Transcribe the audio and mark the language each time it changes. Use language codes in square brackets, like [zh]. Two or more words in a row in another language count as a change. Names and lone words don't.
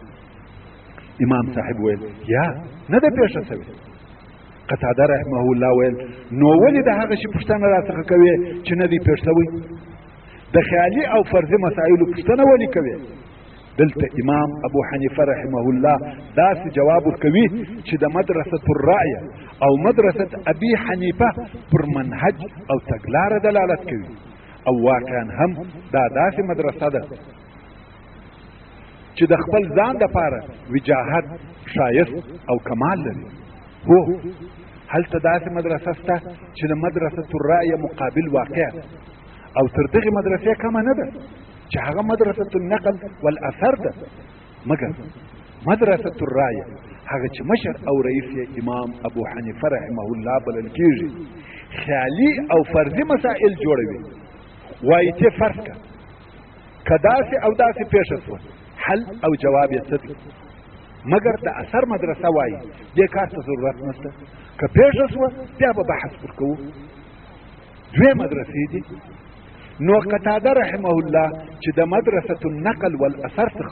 [ps] امام صاحب ویل یا نه ده پیښه شوې. قتاده [ar] رحمه الله [ps] ویل نو ولې د هغه شي پوښتنه راڅخه کوې چې نه دی پېښ شوی؟ د خیالي او فرضي مسایلو پوښتنه ولې کوې؟ دلته امام ابو حنیفه [ar] رحمه الله [ps] داسې جواب ورکوي چې د [ar] مدرسة الرأي [ps] او [ar] مدرسة ابي حنیفه [ps] پر منهج او تګلاره دلالت کوي او واقعا هم دا داسې مدرسه ده چې د خپل ځان دپاره وجاهت، ښایست او کمال لري. هو هلته داسې مدرسه شته چې د [ar] مدرسة الرأي [ps] مقابل واقع او تر دغې مدرسې کمه نه ده چې هغه [ar] مدرسة النقل والاثر [ps] ده، مګر [ar] مدرسة الرأي [ps] هغه چې مشر او رئیس یې امام ابو حنیفه [ar] رحمه الله [ps] بلل کېږي خیالي او فرضي مسائل جوړوي وایي چې فرض که داسې او داسې پیښه شوه حل او جواب یې څه دی مګر د اثر مدرسه وایي دې کار ته ضرورت نشته که پیښه شوه بیا به بحث پر کوو دوی مدرسې دي نو قتاده [ar] رحمه الله [ps] چې د [ar] مدرسه النقل والاثر [ps] څخه